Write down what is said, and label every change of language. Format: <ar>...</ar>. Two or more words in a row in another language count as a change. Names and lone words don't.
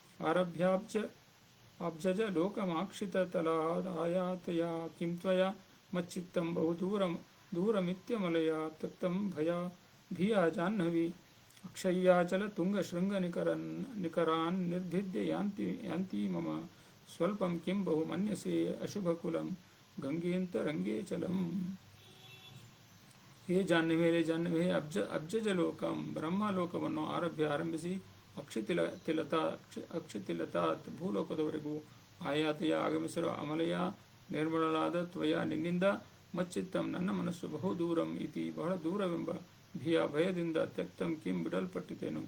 <sa>ಅಬ್ಜಜ ಲೋಕಮಾಕ್ಷಿತ ತಲಾದಾಯಾತಯ ಕಿಂ ತ್ವಯ ಮಚ್ಚಿತ್ತಂ ಬಹು ದೂರಮಿತ್ಯಮಲಯ ತಕ್ತಂ ಭಿಯ ಜಾಹ್ನವಿ ಅಕ್ಷಯ್ಯಾಚಲ ತುಂಗ ಶೃಂಗ ನಿಕರಾನ್ ನಿರ್ಭಿದ್ಯ ಯಾಂತಿ ಮಮ ಸ್ವಲ್ಪಂ ಕಿಂ ಬಹು ಮನ್ಯಸೆ ಅಶುಭಕುಲಂ ಗಂಗೇಂತ ರಂಗೇಚಲಂ. ಹೇ ಜಾಹ್ನವೇ ಅಬ್ಜಜ ಲೋಕಂ</sa> <kn>ಬ್ರಹ್ಮಲೋಕವನ್ನು ಆರಂಭಿಸಿ ಅಕ್ಷಿತಿಲತಾತ್ ಭೂಲೋಕದವರೆಗೂ ಆಯಾತೆಯ ಆಗಮಿಸಿರುವ ಅಮಲಯ ನಿರ್ಮಲಳಾದ ತ್ವಯ ನಿನ್ನಿಂದ ಮಚ್ಚಿತ್ತಂ ನನ್ನ ಮನಸ್ಸು</kn> <sa>ಬಹು ದೂರಂ ಇತಿ</sa> <kn>ಬಹಳ ದೂರವೆಂಬ ಭಯದಿಂದ</kn> <sa>ತ್ಯಕ್ತಂ ಕಿಂ</sa> <kn>ಬಿಡಲ್ಪಟ್ಟಿತೇನು.</kn>